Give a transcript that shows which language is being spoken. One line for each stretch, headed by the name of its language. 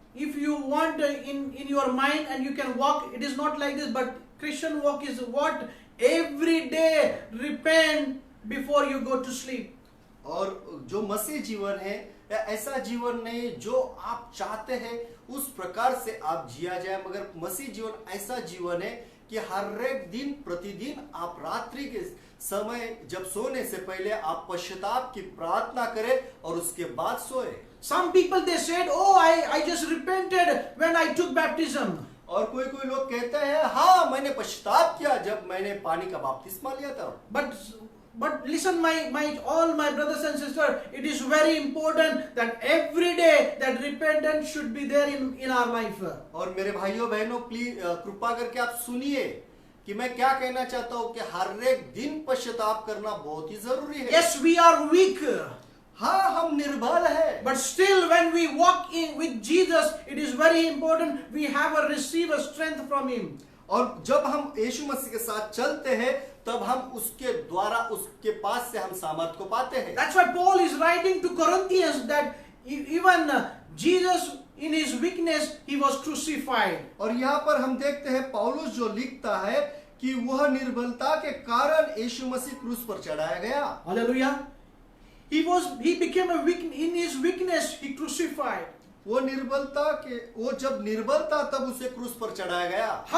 English: If you want in your mind and you can walk, it is not like this. But Christian walk is what? Every day repent before you go to sleep.
Hindi: और जो मसीह जीवन है या ऐसा जीवन नहीं जो आप चाहते हैं उस प्रकार से आप जिया जाए, मगर मसीह जीवन ऐसा जीवन है कि हर एक दिन प्रतिदिन आप रात्रि के समय जब सोने से पहले आप पश्चाताप की प्रार्थना करें और उसके बाद सोए।
English: Some people they said, "Oh, I just repented when I took baptism."
Hindi: और कोई लोग कहते हैं हाँ मैंने पश्चाताप किया जब मैंने पानी का बपतिस्मा लिया था।
English: But listen, all my brothers and sisters, it is very important that every day that repentance should be there in our life.
Hindi: और मेरे भाइयों बहनों प्लीज कृपा करके आप सुनिए कि मैं क्या कहना चाहता हूँ कि हर एक दिन पश्चाताप करना बहुत ही जरूरी है।
English: Yes, we are weak.
Hindi: हाँ हम निर्बल है,
English: But still when we walk in with Jesus, it is very important we have a receive a strength from him.
Hindi: और जब हम यीशु मसीह के साथ चलते हैं तब हम उसके द्वारा उसके पास से हम सामर्थ को पाते हैं।
English: That's why Paul is writing to Corinthians that even Jesus in his weakness he was crucified.
Hindi: और यहाँ पर हम देखते हैं पौलुस जो लिखता है कि वह निर्बलता के कारण यीशु मसीह क्रूस पर चढ़ाया गया।
English: Hallelujah. He became a weak in his weakness he crucified.
Hindi: वो जब निर्बल था तब उसे क्रूस पर चढ़ाया गया।